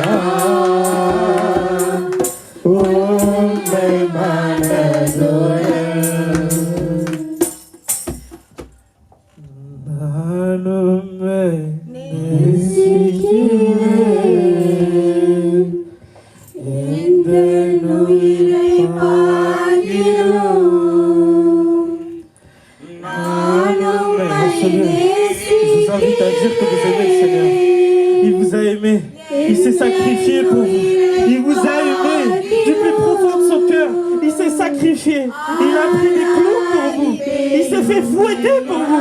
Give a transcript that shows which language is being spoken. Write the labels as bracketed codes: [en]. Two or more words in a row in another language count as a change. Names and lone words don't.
[ta] நான் உன்னை மனதோடு நான் உம்மை நேசிக்கிறேன் எந்த உயிரை பார்க்கிறோம் [fr] Je vous invite à dire que vous aimez le Seigneur. Il vous a aimé. Il s'est sacrifié pour vous. Il vous a aimé du plus profond de son cœur. Il s'est sacrifié. Il a pris des clous pour vous. Il s'est fait fouetter pour vous.